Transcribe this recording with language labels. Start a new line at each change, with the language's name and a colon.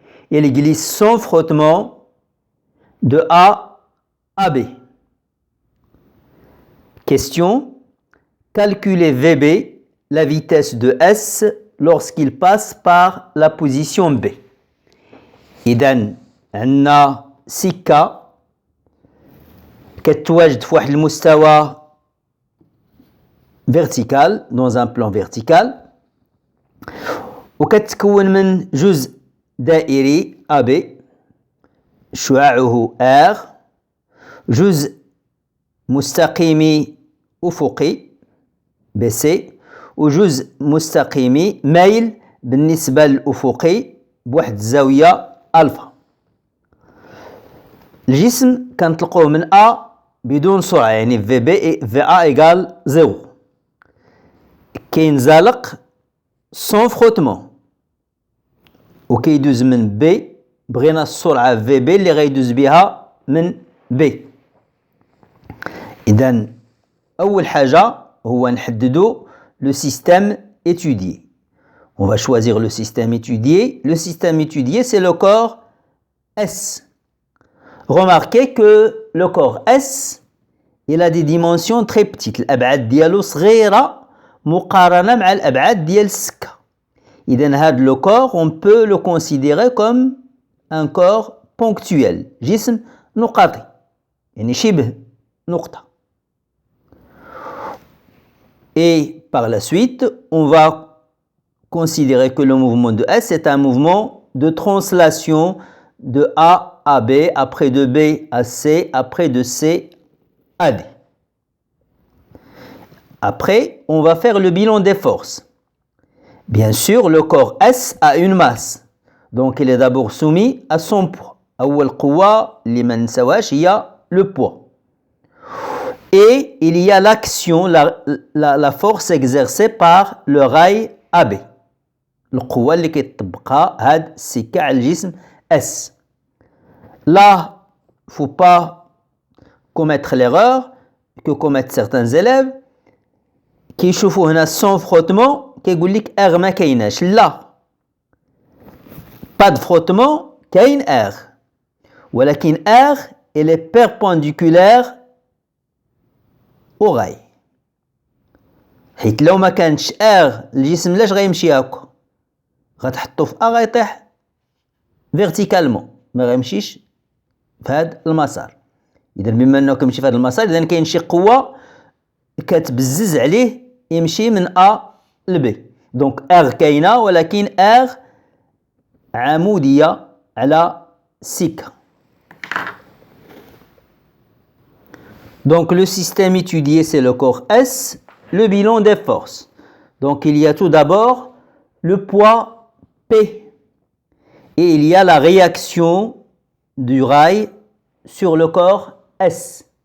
French: Il glisse sans frottement de A à B. Question: calculez VB, la vitesse de S, lorsqu'il passe par la position B.
Arabic: إذن عندنا سكة كتواجد في واحد المستوى vertical
French: dans un plan vertical
Arabic: وكتكون من جزء دائري AB شعاعه R، جزء مستقيمي أفقي BC وجزء مستقيمي مايل بالنسبة للأفقي بواحد الزاوية ألفا. الجسم كنطلقوه من A بدون سرعة، يعني VA إيكال 0. كينزلق سون فروتمون وكيدوز من B، بغينا السرعة VB اللي غيدوز بها من B. إذن أول حاجة هو نحددو
French: le système étudié. On va choisir le système étudié. Le système étudié, c'est le corps S. Remarquez que le corps S, il a des dimensions très petites.
Arabic: الأبعاد ديالو صغيرة مقارنة مع الأبعاد ديال السكة.
French: إذن هذا le corps, on peut le considérer comme un corps ponctuel.
Arabic: جسم نقطي، يعني شبه نقطة.
French: Et par la suite, on va considérer que le mouvement de S est un mouvement de translation de A à B, après de B à C, après de C à D. Après, on va faire le bilan des forces. Bien sûr, le corps S a une masse, donc il est d'abord soumis à son poids.
Arabic: أول قوة اللي ما نساوهاش هي le poids.
French: Et il y a l'action, la force exercée par le rail AB.
Arabic: القوة اللي كيطبقها هاد السكة على الجسم S.
French: Là, faut pas commettre l'erreur que commettent certains élèves
Arabic: كيشوفوا هنا
French: sans frottement
Arabic: كيقول لك R ما كايناش.
French: لا، pas de frottement،
Arabic: كاين R، ولكن
French: R elle est perpendiculaire au rail.
Arabic: حيت لو ما كانتش R الجسم لاش غيمشي هكا؟ غتحطو في A غيطيح فيرتيكالمون، ما غيمشيش في هذا المسار. إذا بما أنه كيمشي في هذا المسار، إذا كاين شي قوة كتبزز عليه يمشي من A ل B. دونك R كاينة، ولكن R عمودية على سكة.
French: Donc le système étudié, c'est le corps S. Le bilan des forces. Donc il y a tout d'abord le poids P. Et il y a la réaction du rail sur le corps S.